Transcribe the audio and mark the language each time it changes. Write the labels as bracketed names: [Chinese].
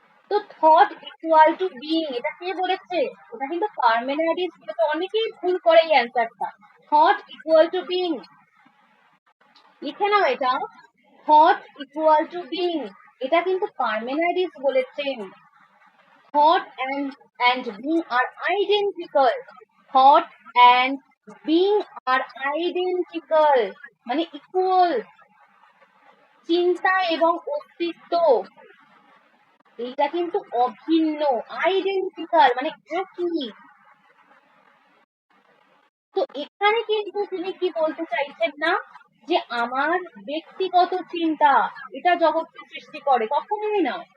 [Bangla] তো thought equal to being, এটা কে বলেছে? ওটা কিন্তু পার্মেনাইডিস। তো অনেকেই ভুল করে এই অ্যান্সারটা। থট ইকুয়াল টু বিং, লিখে নাও এটা। থট ইকুয়াল টু বিং, এটা কিন্তু পার্মেনাইডিস বলেছেন। [English] Thought and being are identical. Thought and being are identical, [Bangla] মানে ইকুয়াল। চিন্তা এবং অস্তিত্ব এইটা কিন্তু অভিন্ন, আইডেন্টিক্যাল, মানে একই। তো এখানে কিন্তু তিনি কি বলতে চাইছেন না যে আমার ব্যক্তিগত চিন্তা এটা জগৎকে সৃষ্টি করে, কখনোই না।